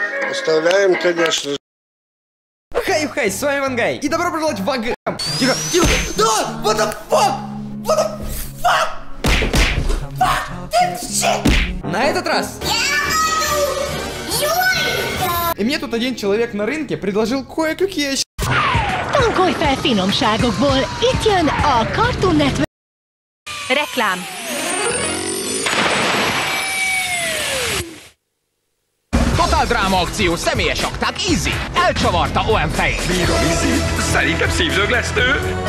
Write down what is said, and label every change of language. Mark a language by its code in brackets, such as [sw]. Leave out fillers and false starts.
[ru] Оставляем, конечно же. Хай, с вами Вангай, и добро пожаловать в Вангай. Тихо, тихо, да, [en] what the fuck, what the fuck, fuck this shit. [ru] На этот раз. И мне тут один человек на rынке предложил кое-какие... [hu] Tankolj fel finomságokból, itt jön a Cartoon Network. Reklám. Totál dráma akció, személyes akták, Easy. Elcsavarta OM fejét. Bírom Easy, szerintem szívzsöglesztő.